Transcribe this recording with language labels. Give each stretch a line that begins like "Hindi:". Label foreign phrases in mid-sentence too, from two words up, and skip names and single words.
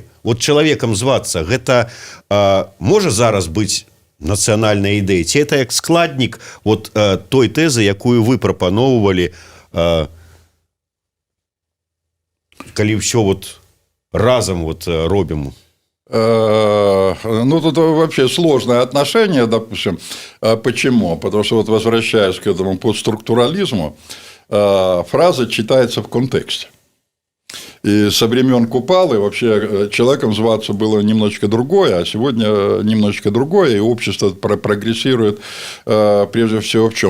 Belarusian: Вот чалавекам звацца, гэта можа зараз быць нацыянальная ідэя, ці это як складнік вот той тэзы, якую вы прапаноўвалі, калі ўсё вот разом вот робім?
Russian: Ну, тут вообще сложное отношение, допустим. Почему? Потому что, вот возвращаясь к этому постструктурализму, фраза читается в контексте. И со времен Купалы вообще человеком зваться было немножечко другое, а сегодня немножечко другое, и общество прогрессирует прежде всего в чем?